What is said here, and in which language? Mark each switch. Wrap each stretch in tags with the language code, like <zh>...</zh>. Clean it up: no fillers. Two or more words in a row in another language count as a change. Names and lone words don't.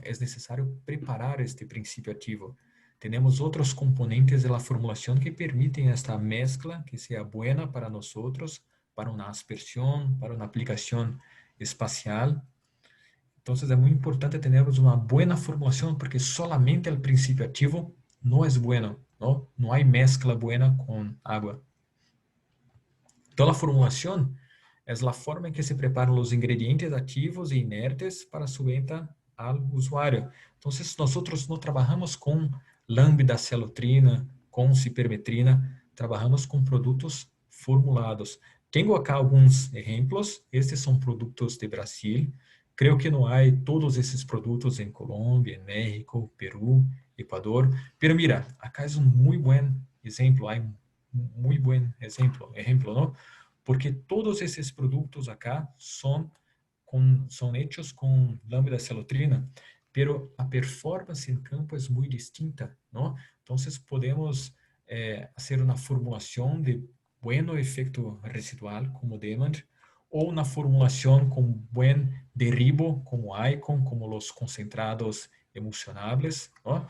<es>Es necesario preparar este principio activo. Tenemos otros componentes de la formulación que permiten esta mezcla que sea buena para nosotros, para una aspersión, para una aplicación espacial. Entonces, es muy importante tener una buena formulación porque solamente el principio activo no es bueno, ¿no? No hay mezcla buena con agua.</es> <pt>Toda a formulação é a forma em que se preparam os ingredientes ativos e inertes para</pt> <es>su venta</es> <pt>ao usuário. Então, nós não trabalhamos com lambda-celotrina, com cipermetrina, trabalhamos com produtos formulados. Tenho acá alguns exemplos. Estes são produtos de Brasil. Creio que não há todos esses produtos em Colômbia, México, Peru, Equador.</pt> <es>Pero mira, acá</es> <pt>é um muito bom exemplo. Há</pt> <es>muy buen ejemplo, ¿no? Porque todos esos productos acá son hechos con lambda-celotrina. pero a performance en campo es muy distinta, ¿no? Entonces podemos hacer una formulación de buen efecto residual como Demand o una formulación con buen derribo como Icon, como los concentrados emulsionables, ¿no?</es>